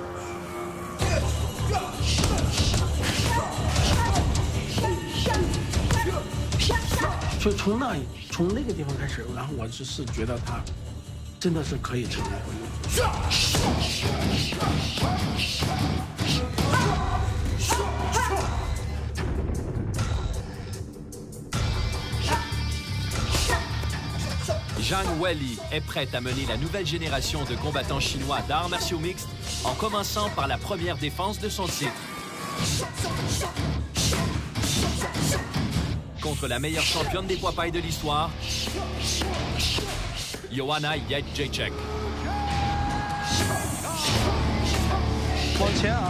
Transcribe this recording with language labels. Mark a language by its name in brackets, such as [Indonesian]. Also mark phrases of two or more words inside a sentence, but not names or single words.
[Chinese] 所以从那个地方开始，然后我是觉得他真的是可以成为一个运动员。 [French] Zhang Weili est prête à mener la nouvelle génération de combattants chinois d'arts martiaux mixtes en commençant par la première défense de son titre. Contre la meilleure championne des poids pailles de l'histoire, Joanna Jędrzejczyk. [Chinese] 往前啊！